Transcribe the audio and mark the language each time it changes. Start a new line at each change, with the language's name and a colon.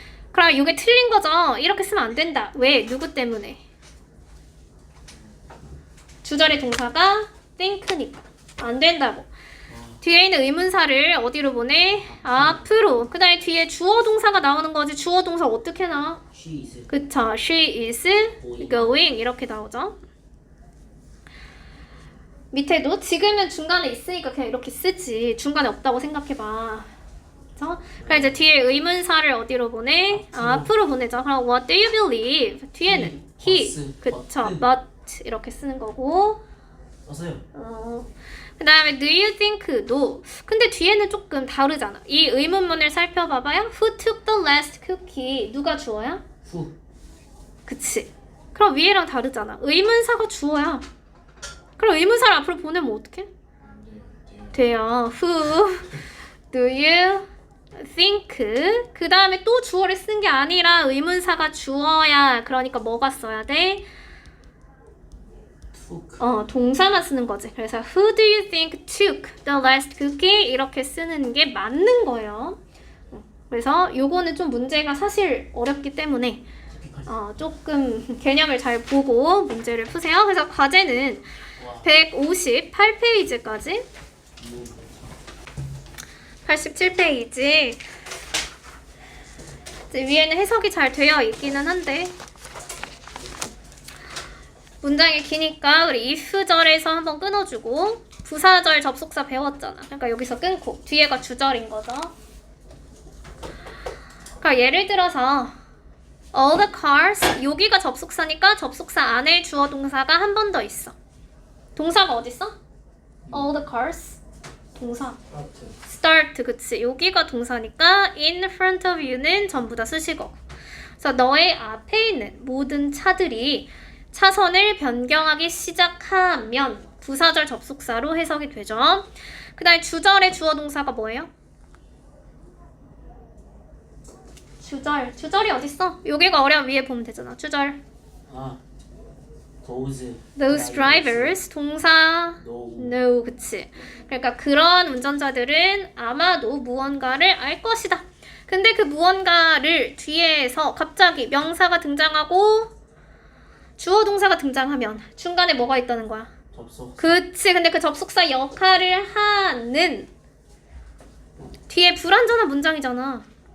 Korean: 그럼 이게 틀린 거죠. 이렇게 쓰면 안 된다. 왜? 누구 때문에? 주절의 동사가 think니까 안 된다고. 뒤에 있는 의문사를 어디로 보내? 앞으로. 그 다음에 뒤에 주어 동사가 나오는 거지. 주어 동사 어떻게 나와?
English: She is
Korean: 그쵸.
English: She is going
Korean: 이렇게 나오죠. 밑에도 지금은 중간에 있으니까 그냥 이렇게 쓰지. 중간에 없다고 생각해봐. 그쵸? 그럼 이제 뒤에 의문사를 어디로 보내? 앞으로 보내죠. 그럼
English: what do you believe?
Korean: 뒤에는 he, 그쵸. but 이렇게 쓰는 거고. 썼어요. 그 다음에 do you think도 근데 뒤에는 조금 다르잖아. 이 의문문을 살펴봐봐요.
English: Who took the last cookie?
Korean: 누가 주어야?
English: Who
Korean: 그치. 그럼 위에랑 다르잖아. 의문사가 주어야. 그럼 의문사를 앞으로 보내면 어떡해? 돼요.
English: Who do you think?
Korean: 그 다음에 또 주어를 쓴 게 아니라 의문사가 주어야. 그러니까 뭐가 써야 돼?
English: took
Korean: 동사만 쓰는 거지. 그래서
English: Who do you think took the last cookie?
Korean: 이렇게 쓰는 게 맞는 거예요. 그래서 요거는 좀 문제가 사실 어렵기 때문에 조금 개념을 잘 보고 문제를 푸세요. 그래서 과제는 158페이지까지 87페이지 이제 위에는 해석이 잘 되어 있기는 한데 문장이 기니까 우리 if절에서 한번 끊어주고 부사절 접속사 배웠잖아. 그러니까 여기서 끊고 뒤에가 주절인 거죠. 그러니까 예를 들어서
English: all the cars
Korean: 여기가 접속사니까 접속사 안에 주어 동사가 한 번 더 있어. 동사가 어디 있어?
English: all the cars
Korean: 동사 하트. start 그치 여기가 동사니까
English: in front of you
Korean: 는 전부 다 수식어고 그래서 너의 앞에 있는 모든 차들이 차선을 변경하기 시작하면 부사절 접속사로 해석이 되죠. 그 다음에 주절의 주어 동사가 뭐예요? 주절이 어딨어? 여기가 어려운 위에 보면 되잖아. 주절
English: 아. those. those drivers
Korean: 동사
English: No.
Korean: no 그치 그러니까 그런 운전자들은 아마도 무언가를 알 것이다. 근데 그 무언가를 뒤에서 갑자기 명사가 등장하고 주어 동사가 등장하면 중간에 뭐가 있다는 거야? 접속. 그치 근데 그 접속사 역할을 하는 뒤에 불완전한 문장이잖아.